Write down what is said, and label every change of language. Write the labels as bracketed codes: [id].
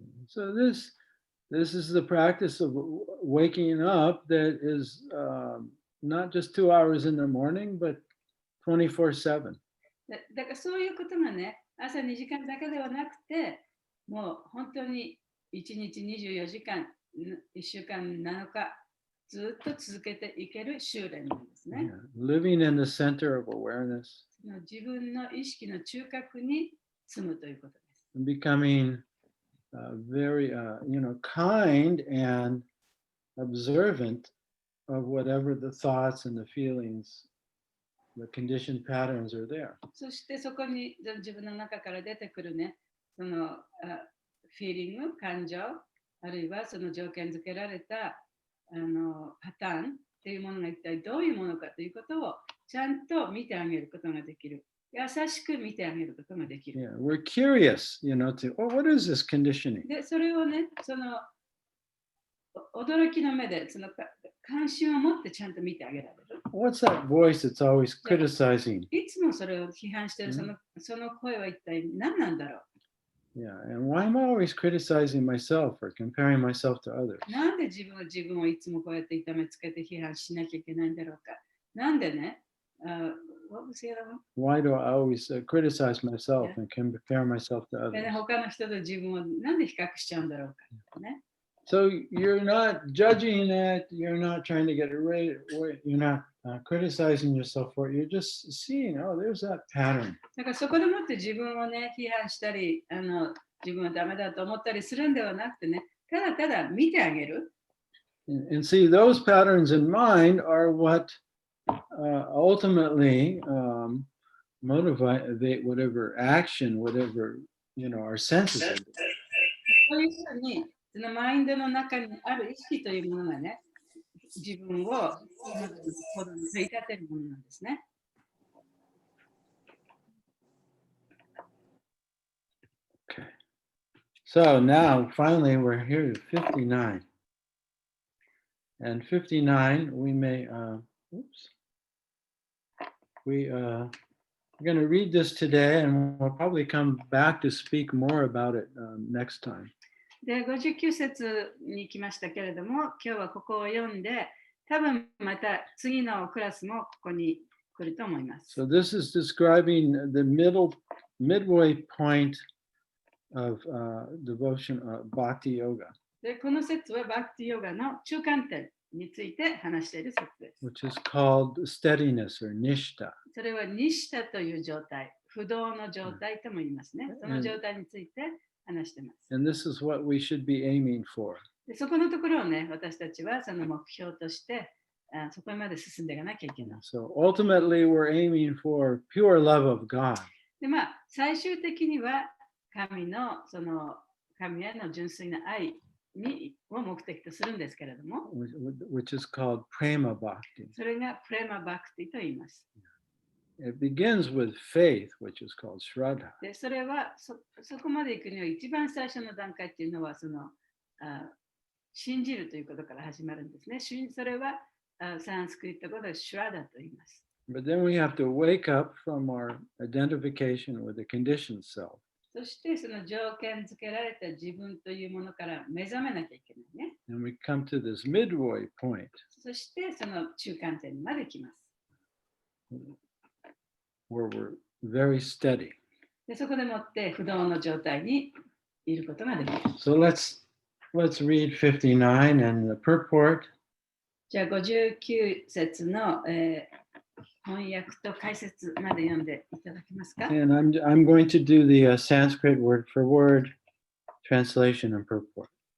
[en] So this is the practice of waking up that is not just 2 hours in the morning, but 24/7. [ja] だからそういうことがね、朝2時間だけではなくて、もう本当に1日24時間、1週間7日、ずっと続けていける修練なんですね。 [en] Yeah. Living in the center of awareness. [ja] 自分の意識の中核に住むということです。 [en] Becoming very, kind and observant of whatever the thoughts and the feelings, the conditioned patterns are there. [ja] そしてそこに自分の中から出てくるね、そのフィーリング、感情、あるいはその条件付けられたパターンというものが一体どういうものかということをちゃんと見てあげることができる。優しく見てあげることができる。 [en] Yeah, we're curious, what is this conditioning? [ja] で、それをね、その驚きの目で、その関心を持ってちゃんと見てあげられる。 [en] What's that voice that's always criticizing? [ja] いつもそれを批判しているその声は一体何なんだろう。 [en] Yeah, and why am I always criticizing myself or comparing myself to others? [ja] なんで自分をいつもこうやって痛めつけて批判しなきゃいけないんだろうか。なんでね、 [en] What was the other one? Why do I always criticize myself and compare myself to [ja] でね [en] others? [ja] 他の人と自分をなんで比較しちゃうんだろうか、ね。 [en] So you're not judging it. You're not trying to get it right. You're not criticizing yourself for it. You're just seeing, oh, there's that pattern. [ja] だからそこでもって自分をね、批判したり、自分はダメだと思ったりするんではなくてね、ただただ見てあげる。 [en] And see, those patterns in mind are what ultimately motivate whatever action, whatever, our senses are doing. [ja] そういうふうに、そのマインドの中にある意識というものがね、自分を行動に追い立てるものなんですね。 [en] Okay. So now, finally, we're here to 59. And 59, we may, we're going to read this today, and we'll probably come back to speak more about it next time. [ja] で、59節に来ましたけれども、今日はここを読んで、多分また次のクラスもここに来ると思います。 [en] So this is describing the midway point of devotion, bhakti yoga, [ja] で、この説はバクティヨガの中間点について話している説です。 [en] which is called steadiness or nishta. [ja] それはニシタという状態、不動の状態とも言いますね。その状態について話しています。 [en] And this is what we should be aiming for. [ja] でそこのところをね、私たちはその目標として、そこまで進んでいかなきゃいけない。 [en] So ultimately, we're aiming for pure love of God. [ja] で、まあ、最終的には神への純粋な愛を目的とするんですけれども、 [en] Which is called prema bhakti. [ja] それがプレマバクティと言います。 [en] It begins with faith, which is called shraddha. [ja] で、それはそこまで行くには一番最初の段階っていうのは信じるということから始まるんですね。それはサンスクリット語でシュラダと言います。 [en] But then we have to wake up from our identification with the conditioned self. [ja] そしてその条件付けられた自分というものから目覚めなきゃいけないね。 [en] And we come to this midway point [ja] そしてその中間点にまで来ます。 [en] where we're very steady. [ja] でそこでもって不動の状態にいることができる。 [en] So let's read 59 and the purport. [ja] じゃあ59節の、翻訳と解説まで読んでいただけますか？ [en] And I'm going to do the Sanskrit word for word translation and purport.